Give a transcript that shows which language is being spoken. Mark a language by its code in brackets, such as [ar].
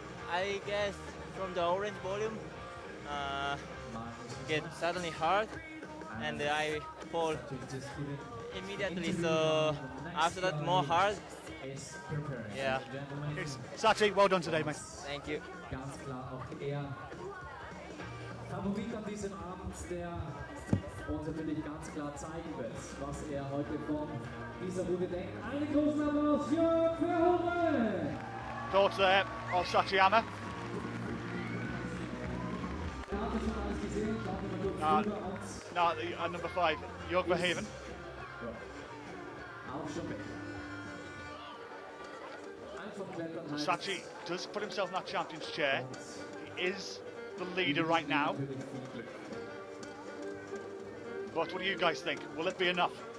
[en] I guess from the orange volume, get suddenly hard, and I fall immediately. So after that, more hard. Yeah. Sachi, well done today, mate. Thank you. [de] Ganz klar auch er Favorit an diesem Abend, der uns natürlich ganz klar zeigen wird, was er heute von dieser Runde denkt. Einen großen Applaus für Verhoeven! [en] Thoughts there of Sachiyama. [de] Er hat das schon alles gesehen, schauen wir mal kurz rüber und [en] No, number 5, Jörg Verheven. [de] auch schon weg. Einfach klettern heißt, [en] Sachi does put himself in that champion's chair. He is the leader right now. But what do you guys think? Will it be enough?